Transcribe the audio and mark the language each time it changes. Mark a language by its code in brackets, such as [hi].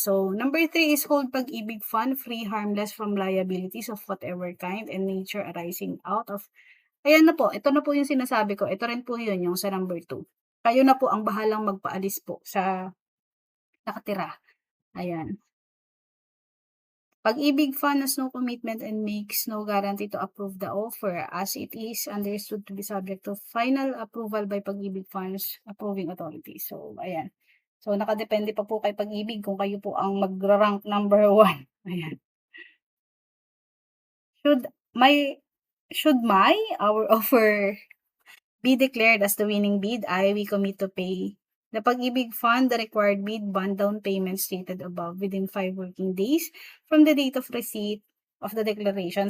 [en] So number 3 is hold Pag-ibig Fund, free, harmless from liabilities of whatever kind and nature arising out of [tl] ayan na po, ito na po yung sinasabi ko, ito rin po yun yung sa number 2. Kayo na po ang bahalang magpaalis po sa nakatira, ayan. [en] Pag-ibig Fund has no commitment and makes no guarantee to approve the offer as it is understood to be subject to final approval by Pag-ibig Fund's approving authority. [tl] So, ayan. So, nakadepende pa po kay Pag-ibig kung kayo po ang magra-rank number 1. Ayan. [en] Should my our offer be declared as the winning bid, we commit to pay the Pag-ibig Fund the required bid bond down payment stated above within 5 working days from the date of receipt of the declaration.